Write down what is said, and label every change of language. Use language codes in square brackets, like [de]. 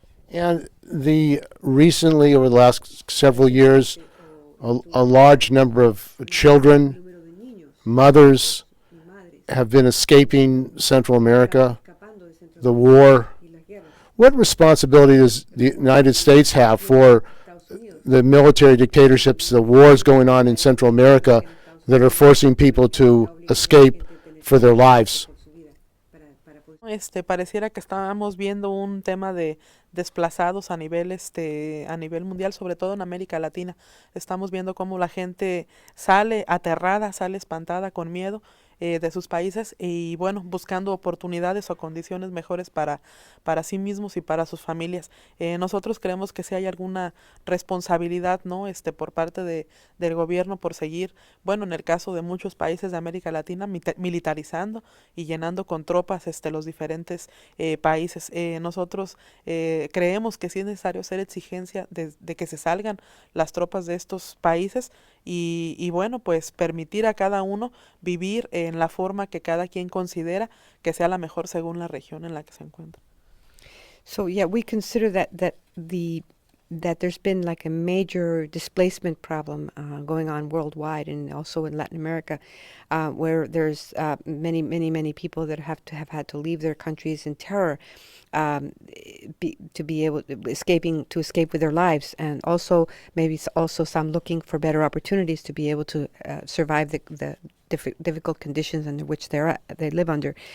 [en] And recently, over the last several years, a large number of children, mothers, have been escaping Central America, the war. What responsibility does the United States have for the military dictatorships, the wars going on in Central America that are forcing people to escape for their lives? [es] Pareciera que estábamos viendo un tema de desplazados a nivel mundial, sobre todo en América Latina. Estamos viendo cómo la gente sale aterrada, sale espantada, con miedo, de sus países y bueno, buscando oportunidades o condiciones mejores para sí mismos y para sus familias. Nosotros creemos que si hay alguna responsabilidad, ¿no? Por parte del gobierno por seguir, bueno, en el caso de muchos países de América Latina, militarizando y llenando con tropas los diferentes países. Nosotros creemos que sí es necesario hacer exigencia de que se salgan las tropas de estos países y bueno, pues permitir a cada uno vivir en la forma que cada quien considera que sea la mejor según la región en la que se encuentra. [en] So yeah, we consider that there's been like a major displacement problem going on worldwide and also in Latin America, where there's many people that have had to leave their countries in terror, to be able to escape with their lives, and also maybe also some looking for better opportunities to be able to survive the difficult conditions under which they live under.